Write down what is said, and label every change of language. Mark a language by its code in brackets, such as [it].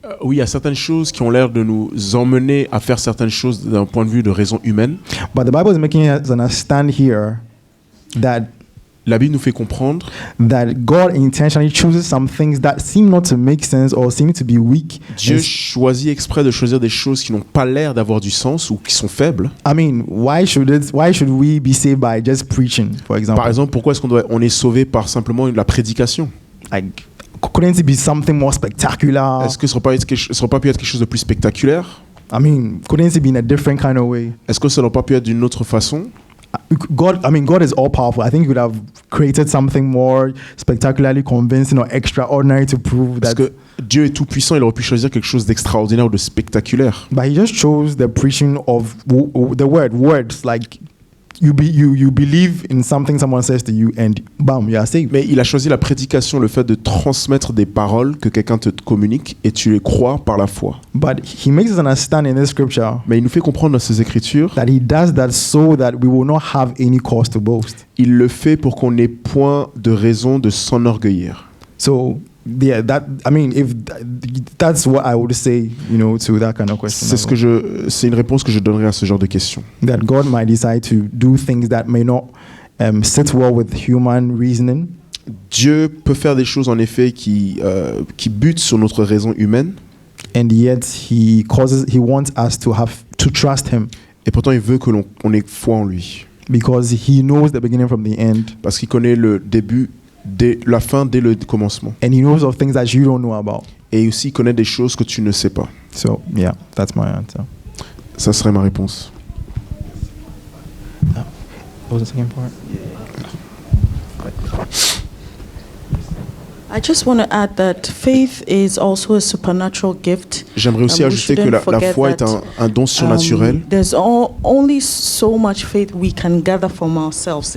[fr] oui, il y a certaines choses qui ont l'air de nous emmener à faire certaines choses d'un point de vue de raison humaine. [en] But the Bible is making us understand here that [fr] La Bible nous fait comprendre [en] that God intentionally chooses some things that seem not to make sense or seem to be weak. [fr] Dieu [en] And [fr] choisit exprès de choisir des choses qui n'ont pas l'air d'avoir du sens ou qui sont faibles. [en] I mean, why should we be saved by just preaching, for example? [fr] Par exemple, pourquoi est-ce on est sauvé par simplement la prédication? [en] Like, couldn't it be something more spectacular? [fr] Est-ce que ce n'aurait pas pu être quelque chose de plus spectaculaire? [en] I mean, couldn't it be in a different kind of way? [fr] Est-ce que ça n'aurait pas pu être d'une autre façon? [en] God is all powerful. I think he would have created something more spectacularly convincing or extraordinary to prove [fr] Parce [en] that. [fr] que Dieu est tout puissant, il aurait pu choisir quelque chose d'extraordinaire ou de spectaculaire. [en] But he just chose the preaching of the words. Like you believe in something someone says to you, and bam, you are saved. [fr] Mais il a choisi la prédication, le fait de transmettre des paroles que quelqu'un te communique et tu les crois par la foi. [en] But he makes us understand in this scripture [fr] Mais il nous fait comprendre dans ces Écritures, [en] that he does that so that we will not have any cause to boast. [fr] il le fait pour qu'on n'ait point de raison de s'enorgueillir. [en] So yeah, that's what I would say, to that kind of question. [fr] C'est une réponse que je donnerai à ce genre de questions. [en] That God might decide to do things that may not sit well with human reasoning. [fr] Dieu peut faire des choses en effet qui butent sur notre raison humaine. [en] And yet he wants us to trust him. [fr] Et pourtant il veut que qu'on ait foi en lui. [en] Because he knows the beginning from the end. [fr] Parce qu'il connaît le début, la fin dès le commencement. [en] And he knows of things that you don't know about. [fr] Et aussi il connaît des choses que tu ne sais pas. [en] So yeah, that's my answer. [fr] Ça serait ma réponse. [en] What was the second part? I just want to add that faith is also a supernatural gift. [fr] J'aimerais aussi ajouter que la foi est un don surnaturel. [en] There's only so much faith we can gather from ourselves.